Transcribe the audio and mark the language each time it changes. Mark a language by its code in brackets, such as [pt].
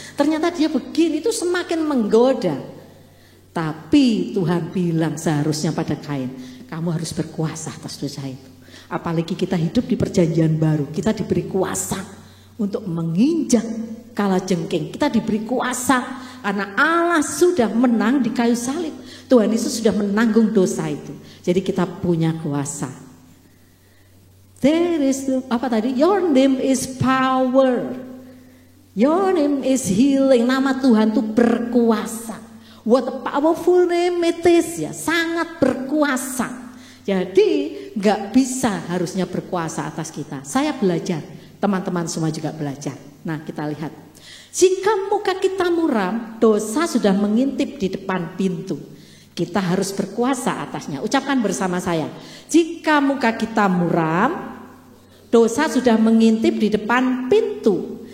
[id] Ternyata dia begini, itu semakin menggoda. Tapi Tuhan bilang seharusnya pada Kain, kamu harus berkuasa atas dosa itu. Apalagi kita hidup di perjanjian baru, kita diberi kuasa untuk menginjak kalajengking. Kita diberi kuasa karena Allah sudah menang di kayu salib. Tuhan Yesus sudah menanggung dosa itu. Jadi kita punya kuasa. [en] There is your name is power. Your name is healing. [id] Nama Tuhan itu berkuasa. [en] What a powerful name it is ya. [id] Sangat berkuasa. Jadi nggak bisa harusnya berkuasa atas kita. Saya belajar. Teman-teman semua juga belajar. Nah kita lihat. Jika muka kita muram, dosa sudah mengintip di depan pintu. Kita harus berkuasa atasnya. Ucapkan bersama saya. Jika muka kita muram, dosa sudah mengintip di depan pintu.